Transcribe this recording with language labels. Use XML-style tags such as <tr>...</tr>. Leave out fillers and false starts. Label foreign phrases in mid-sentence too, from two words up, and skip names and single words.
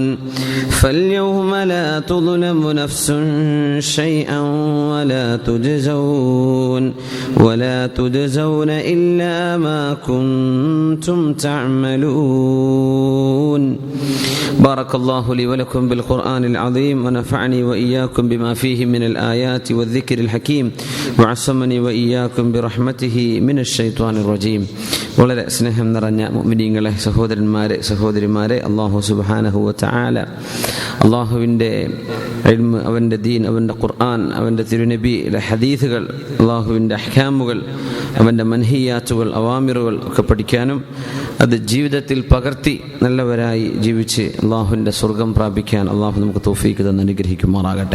<ar>فاليوم لا تظلم نفس شيئا ولا تجزون إلا ما كنتم تعملون. بارك الله لي ولكم بالقرآن العظيم ونفعني وإياكم بما فيه من الآيات والذكر الحكيم وعصمني وإياكم برحمته من الشيطان الرجيم.</ar> <ml>വളരെ സ്നേഹം നിറഞ്ഞ മുഅ്മിനീങ്ങളെ, സഹോദരിമാരെ, അല്ലാഹു</ml> <ar>سبحانه و تعالى</ar> <ml>അല്ലാഹുവിൻ്റെ ഇൽമ്, അവൻ്റെ ദീൻ, അവൻ്റെ ഖുർആൻ, അവൻ്റെ തിരുനബിയുടെ ഹദീസുകൾ, അല്ലാഹുവിൻ്റെ അഹ്കാമുകൾ, അവൻ്റെ മൻഹിയാത്തുകൾ, അവാമിറുകൾ ഒക്കെ പഠിക്കാനും അത് ജീവിതത്തിൽ പകർത്തി നല്ലവരായി ജീവിച്ച് അല്ലാഹുവിൻ്റെ സ്വർഗം പ്രാപിക്കാൻ അല്ലാഹു നമുക്ക് തൗഫീഖ് തന്ന് അനുഗ്രഹിക്കുമാറാകട്ടെ.</ml>